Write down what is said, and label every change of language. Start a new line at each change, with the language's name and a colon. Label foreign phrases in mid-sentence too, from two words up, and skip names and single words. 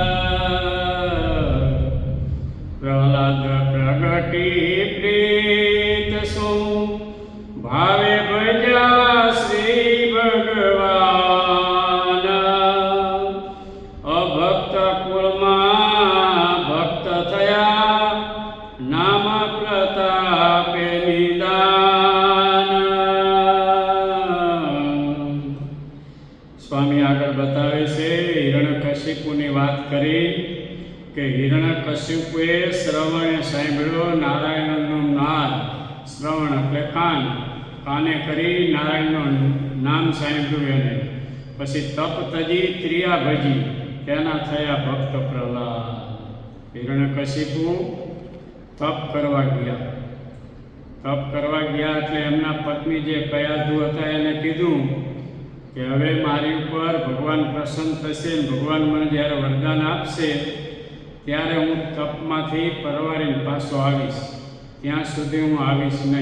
Gujarati: પ્રહ્લાદ પ્રગટી પ્રીત સુ ભાવે ભજા ભગવાન। અભક્ત કુળમાં ભક્ત થયા નામ પ્રતાપે નિદાન। સ્વામી આગે બતાવે છે હિરણ્યકશિપુની વાત કરી કે હિરણ્યકશિપુએ શ્રવણે સાંભળ્યો નારાયણનો નાદ। श्रवण એટલે કાન, કાને કરી નારાયણનું નામ સાંભળ્યું એને। પછી તપ તજી ત્રિયા ભજી તેના થયા ભક્ત પ્રહલાદ। હિરણ્યકશિપુ તપ કરવા ગયા। તપ કરવા ગયા એટલે એમના પત્ની જે કયાધુ હતા એને કીધું કે હવે મારી ઉપર ભગવાન પ્રસન્ન થશે, ભગવાન મને જ્યારે વરદાન આપશે ત્યારે હું તપમાંથી પરવારીને પાછો આવીશ, ત્યાં સુધી હું આવીશ નહીં।